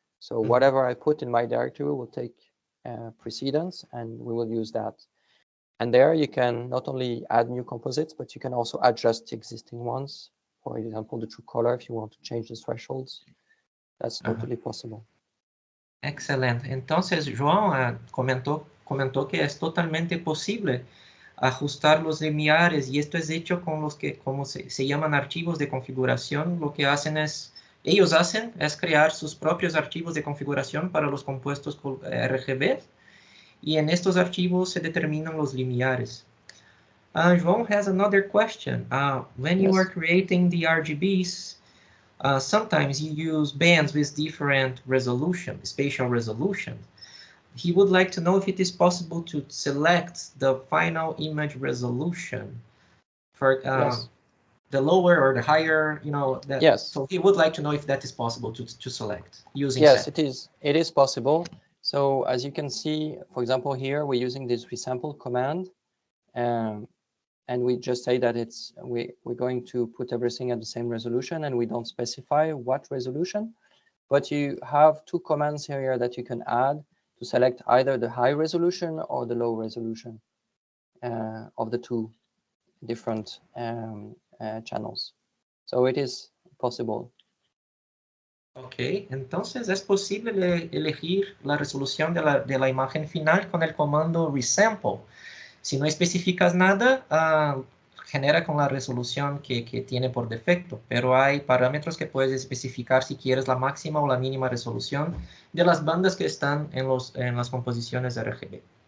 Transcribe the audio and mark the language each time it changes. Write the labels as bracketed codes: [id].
[en] So whatever I put in my directory will take precedence, and we will use that. And there you can not only add new composites, but you can also adjust existing ones. For example, the true color, if you want to change the thresholds, that's totally possible. [es] Excelente. Entonces, João comentó que es totalmente posible ajustar los lineares, y esto es hecho con los que, como se llaman archivos de configuración. Lo que ellos hacen es crear sus propios archivos de configuración para los compuestos RGB, y en estos archivos se determinan los lineares. [en] João has another question. When you are creating the RGBs, sometimes you use bands with different resolution, spatial resolution. He would like to know if it is possible to select the final image resolution for the lower or the higher, Yes. So he would like to know if that is possible to select using Yes, set. it is possible. So as you can see, for example, here we're using this resample command, and we just say that we're going to put everything at the same resolution, and we don't specify what resolution. But you have two commands here that you can add to select either the high resolution or the low resolution of the two different channels. So it is possible. [es] Ok, entonces es posible elegir la resolución de la imagen final con el comando Resample. Si no especificas nada, genera con la resolución que tiene por defecto, pero hay parámetros que puedes especificar si quieres la máxima o la mínima resolución de las bandas que están en las composiciones RGB.